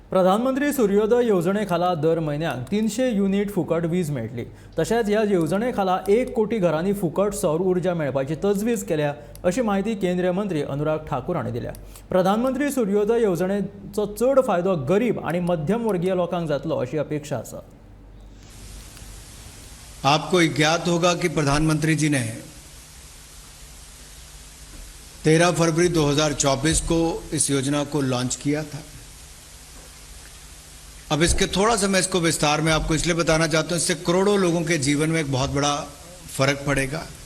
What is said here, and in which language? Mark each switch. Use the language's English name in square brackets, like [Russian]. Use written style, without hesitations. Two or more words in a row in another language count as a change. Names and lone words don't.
[Konkani] प्रधानमंत्री सूर्योदय योजने खाला दर म्हयन्याक 300 युनिट फुकट वीज मेळटली। तशेंच ह्या येवजणे खाला 1 कोटी घरांनी फुकट सौर उर्जा मेळपाची तजवीज केल्या, अशी माहिती केंद्रीय मंत्री अनुराग ठाकूर हांणी दिल्या। प्रधानमंत्री सूर्योदय योजनेचो चड फायदो गरीब आणि मध्यम वर्गीय लोकांक जातलो अशी अपेक्षा आसा। [Hindi] आपको ज्ञात होगा कि प्रधानमंत्री जी ने 13 फरवरी 2024 को इस योजना को लॉन्च किया था। अब इसके थोड़ा सा मैं इसको विस्तार में आपको इसलिए बताना चाहता हूं, इससे करोड़ों लोगों के जीवन में एक बहुत बड़ा फर्क पड़ेगा।